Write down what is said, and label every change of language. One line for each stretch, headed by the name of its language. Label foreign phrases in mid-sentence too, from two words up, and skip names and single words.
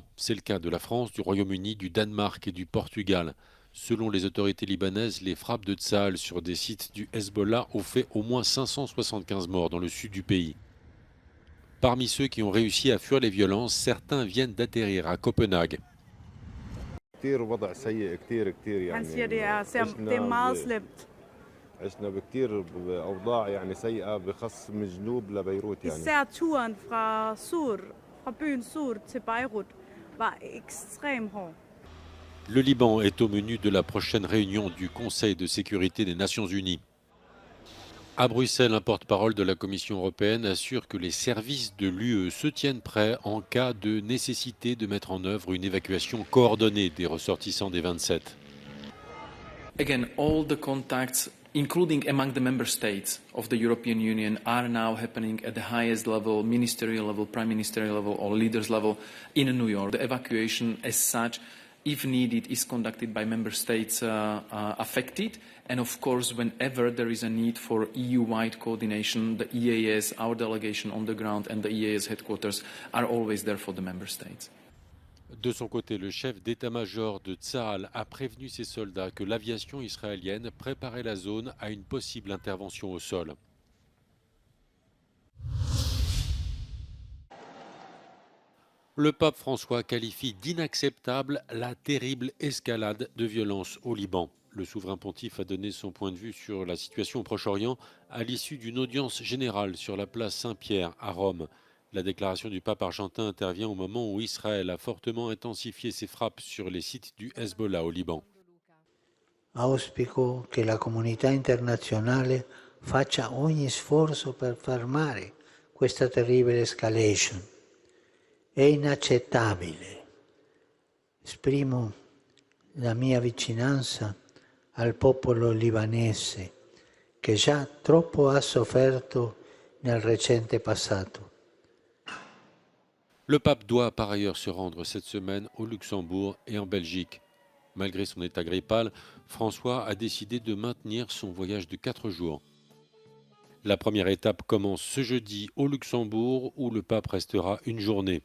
French: C'est le cas de la France, du Royaume-Uni, du Danemark et du Portugal. Selon les autorités libanaises, les frappes de Tsahal sur des sites du Hezbollah ont fait au moins 575 morts dans le sud du pays. Parmi ceux qui ont réussi à fuir les violences, certains viennent d'atterrir à Copenhague.
Arabic: كتير وضع سيء كتير كتير
Danish: Han
Arabic: يعني
Danish: siger, det er det er meget slemt.
Arabic: عشنا بكتير بأوضاع يعني سيئة بخص من جنوب لبيروت يعني.
Danish: Især turen fra byen Sur til Beirut var ekstrem hård.
French: Le Liban est au menu de la prochaine réunion du Conseil de sécurité des Nations Unies. À Bruxelles, un porte-parole de la Commission européenne assure que les services de l'UE se tiennent prêts en cas de nécessité de mettre en œuvre une évacuation coordonnée des ressortissants des 27.
English: Again, all the contacts, including among the member states of the European Union, are now happening at the highest level, ministerial level, prime ministerial level, or leaders level in New York. The evacuation as such, if needed, is conducted by member states affected. And of course, whenever there is a need for EU-wide coordination, the EAS, our delegation on the ground, and the EAS headquarters are always there for the member states.
French: De son côté, le chef d'état-major de Tsahal a prévenu ses soldats que l'aviation israélienne préparait la zone à une possible intervention au sol. Le pape François qualifie d'inacceptable la terrible escalade de violence au Liban. Le souverain pontife a donné son point de vue sur la situation au Proche-Orient à l'issue d'une audience générale sur la place Saint-Pierre à Rome. La déclaration du pape argentin intervient au moment où Israël a fortement intensifié ses frappes sur les sites du Hezbollah au Liban.
Italian: Auspico che la comunità internazionale faccia ogni sforzo per fermare questa terribile escalation. È inaccettabile. Esprimo la mia vicinanza al popolo libanese che già troppo ha sofferto nel recente passato.
French: Le pape doit par ailleurs se rendre cette semaine au Luxembourg et en Belgique. Malgré son état grippal, François a décidé de maintenir son voyage de 4 jours. La première étape commence ce jeudi au Luxembourg où le pape restera une journée.